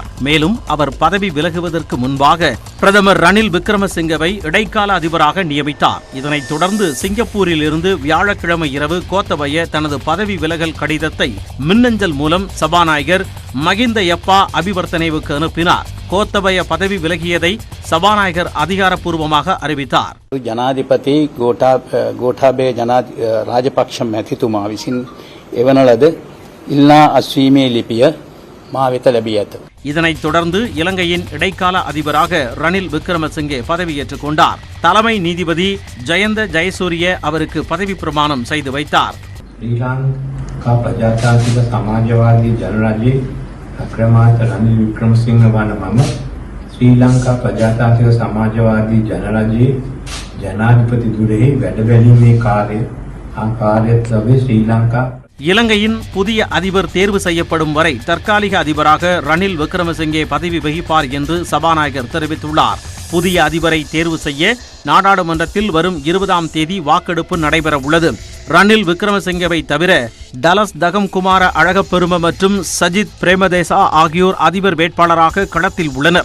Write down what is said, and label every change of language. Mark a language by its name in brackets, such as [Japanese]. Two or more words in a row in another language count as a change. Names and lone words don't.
[Tamil] மேலும் அவர் பதவி விலகுவதற்கு முன்பாக பிரதமர் ரணில் விக்ரமசிங்கவை இடைக்கால அதிபராக நியமித்தார். இதனைத் தொடர்ந்து சிங்கப்பூரில் இருந்து வியாழக்கிழமை இரவு கோத்தபய தனது பதவி விலகல் கடிதத்தை மின்னஞ்சல் மூலம் சபாநாயகர் மகிந்த யப்பா அபிவர்த்தனைவுக்கு அனுப்பினார். கோத்தபய பதவி விலகியதை சபாநாயகர் அதிகாரப்பூர்வமாக அறிவித்தார். [Sinhala] ජනාධිපති ගෝඨාභය රාජපක්ෂ මැතිතුමා විසින් එවන ලද ඉල්ලා අස්වීමේ ලිපිය මා වෙත ලැබී ඇත. [Tamil] இதனைத் தொடர்ந்து இலங்கையின் இடைக்கால அதிபராக ரணில் விக்ரமசிங்கே பதவியேற்றுக் கொண்டார். தலைமை நீதிபதி ஜயந்த ஜெயசூரிய அவருக்கு பதவி பிரமாணம் செய்து வைத்தார். [Sinhala] ශ්‍රී ලංකා ප්‍රජාතාන්ත්‍රික සමාජවාදී ජනරජ අක්‍රමාර්ථ රනිල් වික්‍රමසිංහ වන මම ශ්‍රී ලංකා ප්‍රජාතාන්ත්‍රික සමාජවාදී ජනරජයේ ජනාධිපති ධුරෙහි වැඩ බැලීමේ කාර්යත් ලැබේ ශ්‍රී ලංකා. [Tamil] இலங்கையின் புதிய அதிபர் தேர்வு செய்யப்படும் வரை தற்காலிக அதிபராக ரணில் விக்ரமசிங்கே பதவி வகிப்பார் என்று சபாநாயகர் தெரிவித்துள்ளார். புதிய அதிபரை தேர்வு செய்ய நாடாளுமன்றத்தில் வரும் 20ஆம் தேதி வாக்கெடுப்பு நடைபெற உள்ளது. ரணில் விக்ரமசிங்கவை தவிர டலஸ் தகம்குமார அழகப்பெரும மற்றும் சஜித் பிரேமதேசா ஆகியோர் அதிபர் வேட்பாளராக களத்தில் உள்ளனர்.